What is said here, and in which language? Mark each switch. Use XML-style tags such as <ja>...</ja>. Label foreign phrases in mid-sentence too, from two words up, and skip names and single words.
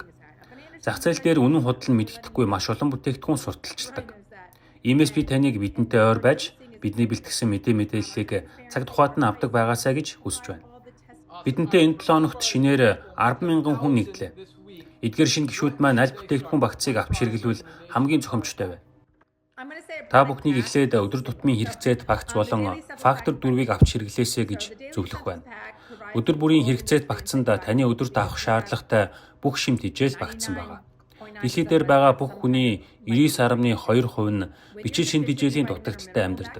<mn>Зах зээл дээр үнэн худал нь мэддэхгүй маш олон бүтээгдэхүүн сурталчилдаг. Иймээс би таныг бидэнтэй ойр байж бидний бэлтгэсэн мэдээллийг цаг тухайд нь авдаг байгаасаа гэж хүсэж байна. Бидэнтэй энэ 7 хоногт шинээр 10,000 хүн нэгдлээ. Эдгээр шинэ гишүүд маань аль бүтээгдэхүүн багцыг авч хэрэглүүл хамгийн зохимжтой вэ?</mn> <en>I'm going to say a</en> <mn>Та</mn> <en>prayer</en> <mn>бүхнийг</mn> <en>like</en> <mn>эхлээд өдөр тутмын хэрэгцээт багц болон фактор 4-ийг авч хэрэглээсэй гэж зөвлөх байна. Өдөр бүрийн хэрэгцээт багцанд таны өдөрт авах шаардлагатай бүх шимт хижээл багтсан байгаа. Дэлхий дээр байгаа бүх хүний 99.2% нь бичил шинэ хижээлийн дутагдaltaй амьдардаг.</mn>